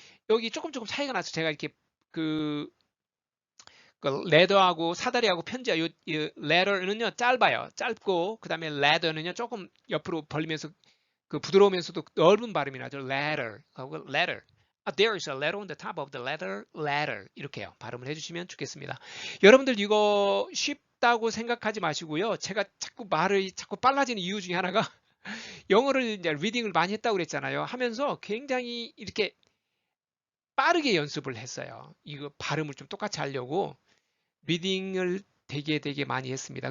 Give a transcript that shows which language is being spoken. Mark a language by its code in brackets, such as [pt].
[ko] 여기 조금 차이가 나서 제가 이렇게 그 레더하고 사다리하고 편지와 이 letter는요 짧아요. 짧고 그 다음에 leather는요 조금 옆으로 벌리면서 그 부드러우면서도 넓은 발음이 나죠. [en] letter. There is a letter on the top of the letter. [ko] 이렇게요. 발음을 해주시면 좋겠습니다. 여러분들 이거 쉽다고 생각하지 마시고요. 제가 말을 자꾸 빨라지는 이유 중에 하나가 영어를 이제 리딩을 많이 했다고 그랬잖아요. 하면서 굉장히 이렇게 빠르게 연습을 했어요. 이거 발음을 좀 똑같이 하려고 리딩을 되게 많이 했습니다.